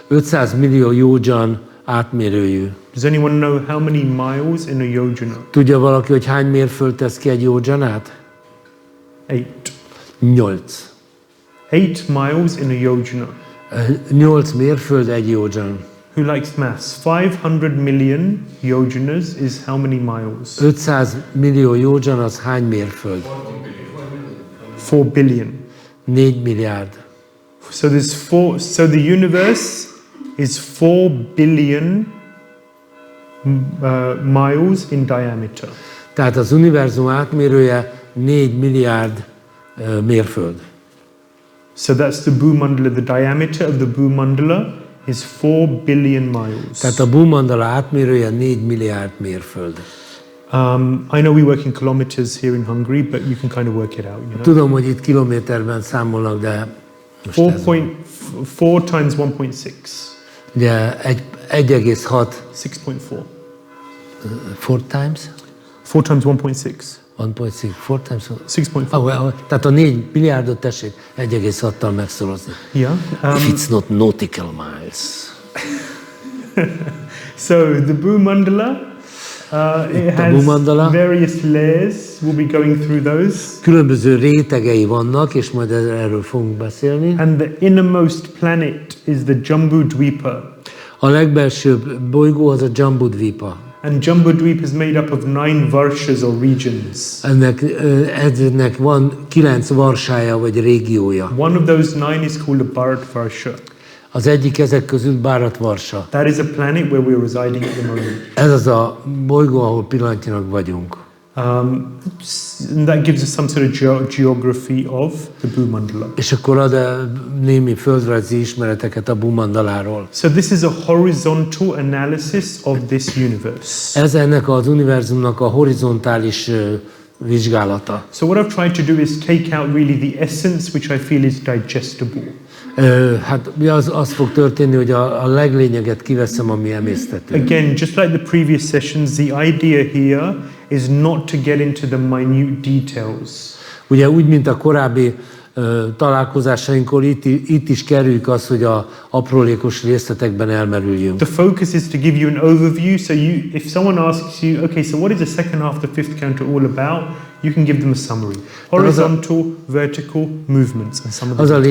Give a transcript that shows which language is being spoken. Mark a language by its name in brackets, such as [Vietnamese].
[Hungarian] 500 millió jódzsan átmérőjű. [English] Does anyone know how many miles in a yojana? [Hungarian] Tudja valaki, hogy hány mérföld tesz ki egy jódzsanát? 8. 8. [English] 8 miles in a yojana. [Hungarian] 8 mérföld egy jódzsan. [English] Who likes maths? 500 million yojanas is how many miles? [Hungarian] 500 millió jódzsan az hány mérföld? [English] 4 billion. [Hungarian] 4 milliárd. [English] So there's 4. So the universe is 4 billion miles in diameter. [Hungarian] Tehát az univerzum átmérője 4 milliárd mérföld. [English] So that's the Bhü-mandala. The diameter of the Bhü-mandala is 4 billion miles. [Hungarian] Tehát a Bhü-mandala átmérője 4 milliárd mérföld. [English] I know we work in kilometers here in Hungary, but you can kind of work it out. You know? [Hungarian] Tudom, hogy itt kilométerben számolnak, de most ez van. [English] 4 times 1.6. [Hungarian] Ugye 1,6 6.4. [English] 4 times? 4 times 1.6. 1.6, 4 times? 6.4. [Hungarian] Tehát a 4 milliárdot tessék 1,6-tal megszorozni. [English] Yeah. If it's not nautical miles. So the Bhü-mandala, it has Bhü-mandala. various layers. We'll be going through those. [Hungarian] Különböző rétegei vannak, és majd erről fogunk beszélni. [English] And the innermost planet is the Jambudvipa. [Hungarian] A legbelsőbb bolygó az a Jambudvipa. [English] And Jambudvipa is made up of 9 varshas or regions. [Hungarian] Ennek van 9 varsája vagy régiója. [English] One of those 9 is called a Bharat Varsha. [Hungarian] Az egyik ezek közül Bharat Varsa. [English] That is a planet where we are residing at the moment. [Hungarian] Ez az a bolygó, ahol pillanatnyilag vagyunk. [English] And that gives us some sort of geography of the Bhü-mandala. [Hungarian] És akkor ad némi földrajzi ismereteket a Bhü-mandaláról. [English] So this is a horizontal analysis of this universe. [Hungarian] Ez ennek az univerzumnak a horizontális vizsgálata. [English] So what I've tried to do is take out really the essence which I feel is digestible. [Hungarian] Hát az fog történni, hogy a leglényeget kiveszem, ami emészthető. [English] Again, just like the previous sessions, the idea here is not to get into the minute details. [Hungarian] Ugye úgy, mint a korábbi találkozásainkor, itt is kerüljük azt, hogy a aprólékos részletekben elmerüljünk. [English] The focus is to give you an overview, so if someone asks you, okay, so what is the second half of the 5th canto all about, you can give them a summary. Horizontal, vertical movements and some of the